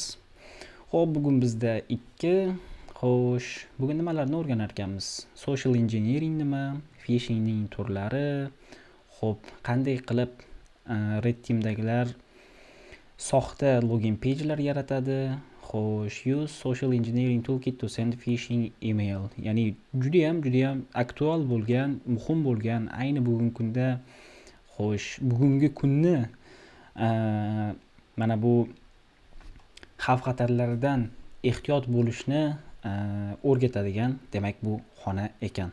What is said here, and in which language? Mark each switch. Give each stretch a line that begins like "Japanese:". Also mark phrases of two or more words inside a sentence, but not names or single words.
Uzbek: Bugun bizda bugun nimalarni o'rganar ekanmiz?
English: Social engineering
Uzbek: nima? Phishingning turlari, qanday qilib
English: Red Teamdagilar
Uzbek: soxta
English: login page'lar
Uzbek: yaratadi?
English: Use social engineering toolkit to send phishing email.
Uzbek: Ya'ni judayam aktual bo'lgan, muhim bo'lgan, ayni bugungi kunda bugungi kunni mana bu xavf-xatarlardan ehtiyot bo'lishni o'rgatadigan demak bu xona ekan.